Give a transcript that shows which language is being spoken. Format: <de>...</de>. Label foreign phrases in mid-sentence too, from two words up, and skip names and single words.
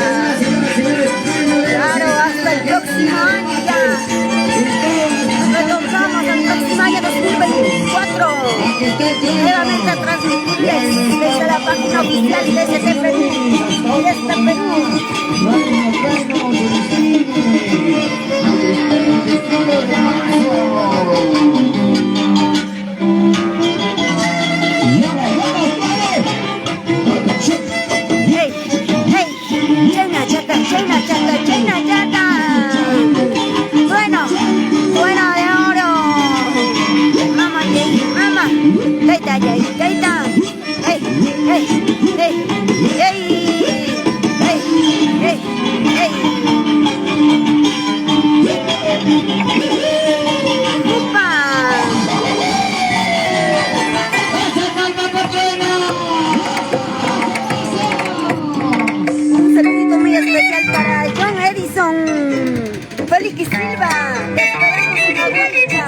<es>Claro, hasta el próximo año ya. Retornamos al próximo año 2024. Nuevamente a transmitirles desde la página oficial de este Perú. De este</es> <qu>hey, hey, Chayna chata, Chayna chata, Chayna chata.</qu> <es>Bueno, Trueno de Oro. Mama, mama. Gaita, gaita. Hey, hey, hey, hey, hey, hey, hey. ¡Upa! Un saludito muy especial para John Edison, Félix Silva. Te esperamos en la vuelta.</es>